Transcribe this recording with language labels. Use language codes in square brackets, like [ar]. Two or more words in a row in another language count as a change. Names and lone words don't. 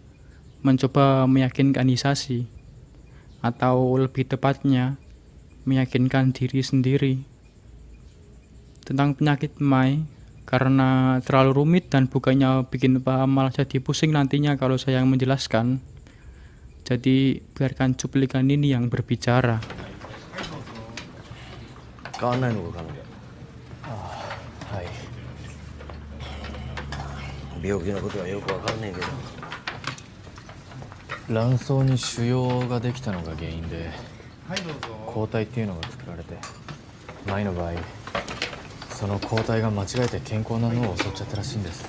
[id] Mencoba meyakinkan Hisashi, atau lebih tepatnya, meyakinkan diri sendiri tentang penyakit Mai, karena terlalu rumit dan bukannya bikin paham malah jadi pusing nantinya kalau saya yang menjelaskan. Jadi biarkan cuplikan ini yang berbicara. [ja] 変わんないのかな。はい。病気のことはよくわかんねえけど。卵巣に腫瘍ができたのが原因で抗体っていうのが作られて、前の場合その抗体が間違えて健康な脳を襲っちゃったらしいんです。